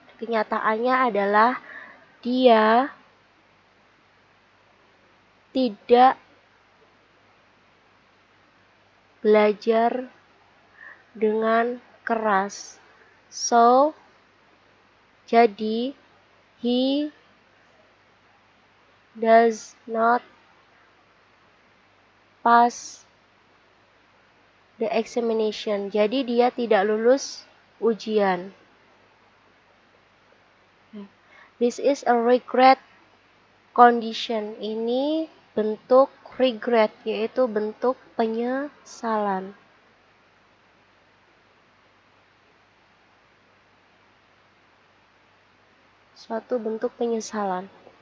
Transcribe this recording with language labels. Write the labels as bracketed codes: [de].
[id] Kenyataannya adalah dia tidak belajar dengan keras. [en] So, jadi he does not pass the examination. [id] Jadi dia tidak lulus ujian. [en] This is a regret condition. [id] Ini bentuk regret, yaitu bentuk penyesalan. Suatu bentuk penyesalan.